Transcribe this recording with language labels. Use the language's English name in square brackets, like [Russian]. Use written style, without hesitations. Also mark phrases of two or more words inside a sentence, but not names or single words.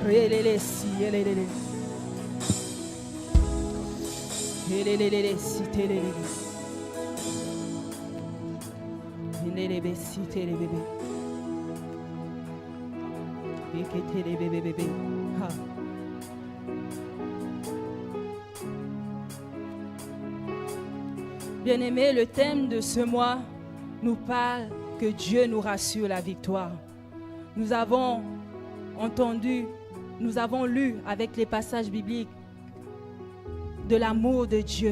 [French] Relele sielele. Helelele sitelele. Helelele sitelele bebe. Beketele bebe bebe. Ha. Bien-aimé, le thème de ce mois nous parle que Dieu nous rassure la victoire. Nous avons entendu, nous avons lu avec les passages bibliques de l'amour de Dieu.